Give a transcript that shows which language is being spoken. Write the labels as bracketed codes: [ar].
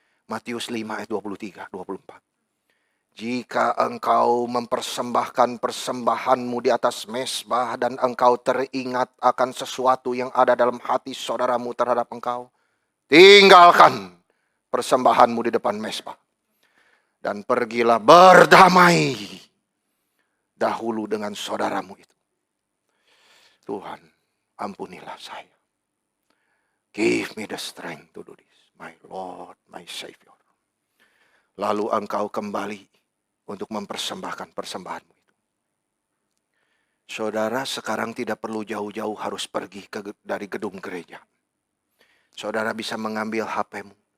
[id] Matius 5 ayat 23, 24. Jika engkau mempersembahkan persembahanmu di atas mezbah dan engkau teringat akan sesuatu yang ada dalam hati saudaramu terhadap engkau, tinggalkan persembahanmu di depan mezbah. Dan pergilah berdamai dahulu dengan saudaramu itu. Tuhan, ampunilah saya. [en] Give me the strength to do this, my Lord, my Savior. [id] Lalu engkau kembali untuk mempersembahkan persembahanmu itu. Saudara sekarang tidak perlu jauh-jauh harus pergi dari gedung gereja. Saudara bisa mengambil HP-mu.